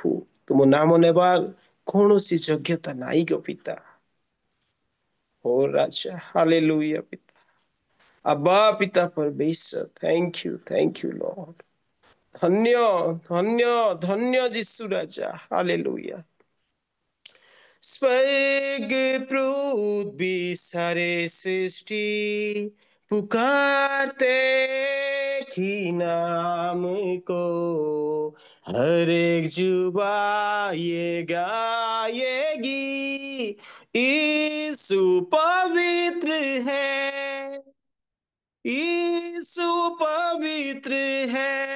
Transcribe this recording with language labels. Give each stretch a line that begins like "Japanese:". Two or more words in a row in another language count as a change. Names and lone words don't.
Odia: ତୁମ ନାମ ନେବାର କୌଣସି ଯୋଗ୍ୟତା ନାହିଁ ଗୋ ପିତା। ଓ ରାଜା, ହାଲେଲୁୟା ପିତା। ଆବା ପିତା ପରମେଶ୍ୱର,
English: thank you Lord.
Odia: ଧନ୍ୟ ଧନ୍ୟ ଧନ୍ୟ ଯୀଶୁ ରାଜା, हालेलुया।
Hindi: स्वर्ग पृथ्वी सारे सृष्टि पुकारते ही नाम को, हर एक जुबा ये गाएगी यीशु पवित्र है, यीशु पवित्र है,